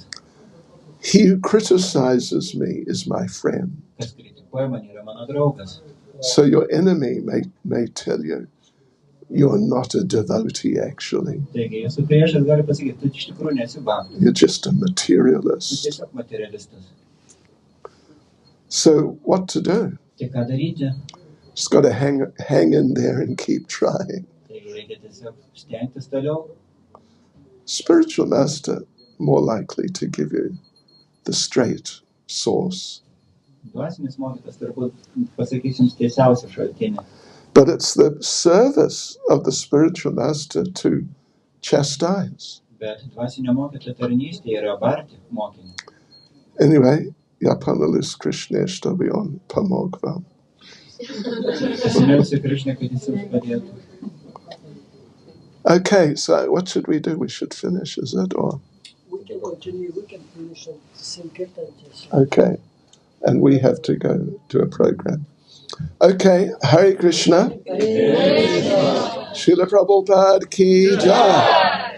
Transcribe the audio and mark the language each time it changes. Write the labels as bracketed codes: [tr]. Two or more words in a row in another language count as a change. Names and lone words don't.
[en] He who criticizes me is my friend. [lt] Kas kritikuoja mane, yra mano draugas. [en] So your enemy may tell you, you're not a devotee actually. [lt] Taigi, jūsų priešas gali pasakyti, tu iš tikrųjų nesi bhaktas, [en] You're just a [lt] tu [en] materialist. [lt] tiesiog materialistas. [en] So what to do? [lt] Tai ką daryti? [en] Just got to hang in there and keep trying. [lt] Taigi, reikia tiesiog stengtis toliau. [en] Spiritual master more likely to give you the straight source. [lt] Dvasinis mokytas turbūt pasakys jums tiesiausią šaltinį. [en] But it's the service of the spiritual master to chastise. [lt] Bet dvasinio mokytojo tarnystė yra barti mokinį. Anyway, Yapanalis Krishneshtavion Pamogvam. Pasimelsiu Krišną, kad jis jums padėtų. [en] Okay, so what should we do? We should finish, is it? Or We can continue, we can finish at Sankirtan. okay. And we have to go to a program. Okay, Hare Krishna. [hi] Srila Prabhupada ki jai.